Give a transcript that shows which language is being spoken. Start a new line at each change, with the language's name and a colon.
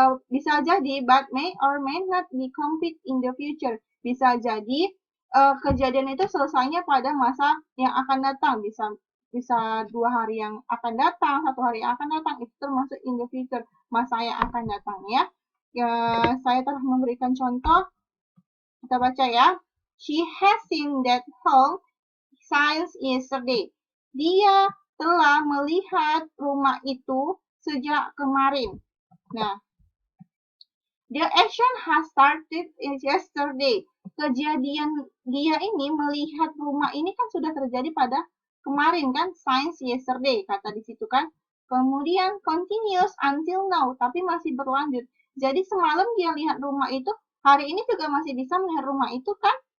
Indonesian: Bisa jadi
English: but may or may not be complete in the future.
Indonesian: Bisa jadi kejadian itu selesainya pada masa yang akan datang. Bisa 2 hari yang akan datang, 1 hari yang akan datang, itu termasuk
English: in the future,
Indonesian: masa yang akan datang ya. Saya telah memberikan contoh, kita baca ya.
English: She has seen that home since yesterday.
Indonesian: Dia telah melihat rumah itu sejak kemarin. Nah,
English: The action has started yesterday.
Indonesian: Kejadian dia ini melihat rumah ini kan sudah terjadi pada kemarin kan,
English: since yesterday
Indonesian: kata di situ kan. Kemudian
English: continues until now,
Indonesian: tapi masih berlanjut. Jadi semalam dia lihat rumah itu, hari ini juga masih bisa melihat rumah itu kan?